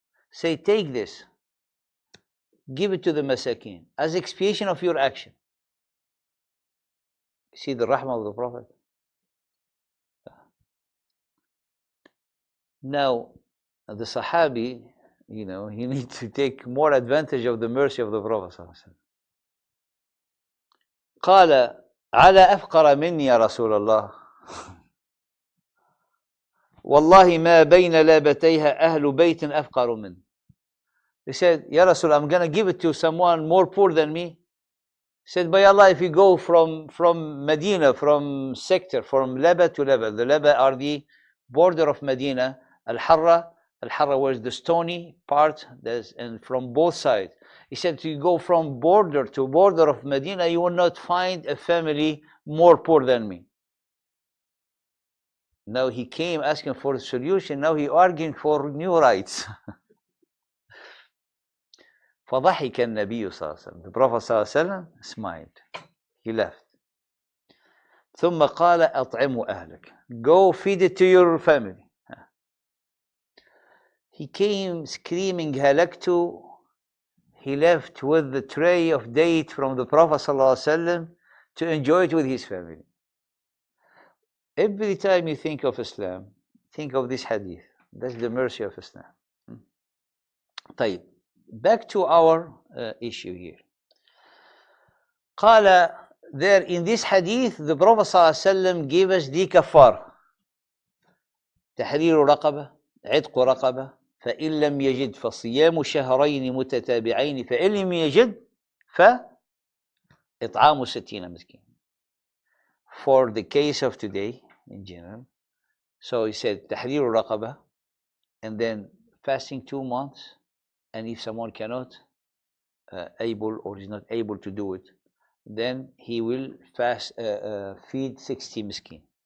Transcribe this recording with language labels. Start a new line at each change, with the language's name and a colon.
English: Say, take this, give it to the masakin as expiation of your action. See the rahmah of the Prophet. Now, the Sahabi, he needs to take more advantage of the mercy of the Prophet.
Arabic: قال على أفقر مني يا رسول الله والله ما بين لابتيها أهل بيت أفقر منه.
English: He said, Ya Rasul, I'm going to give it to someone more poor than me. He said, by Allah, if you go from Medina, from sector, from Laba to Laba, the Laba are the border of Medina, Al-Harra was the stony part, and from both sides. He said, you go from border to border of Medina, you will not find a family more poor than me. Now he came asking for a solution, now he arguing for new rights.
Arabic: فضحك النبي صلى الله عليه وسلم.
English: The Prophet صلى الله عليه وسلم smiled. He left.
Arabic: ثم قال أطعموا أهلك.
English: Go feed it to your family. He came screaming هلكت. He left with the tray of date from the Prophet صلى الله عليه وسلم to enjoy it with his family. Every time you think of Islam, think of this hadith. That's the mercy of Islam. طيب, back to our issue here. قال, there in this hadith, the Prophet ﷺ gave us the kafar.
Arabic: تحرير رقبة, عتق رقبة, فإن لم يجد فصيام شهرين متتابعين, فإن لم يجد فإطعام 60 مسكين.
English: For the case of today in general, so he said
Arabic: تحرير رقبة,
English: and then fasting 2 months, and if someone cannot able or is not able to do it, then he will feed 60 miskin.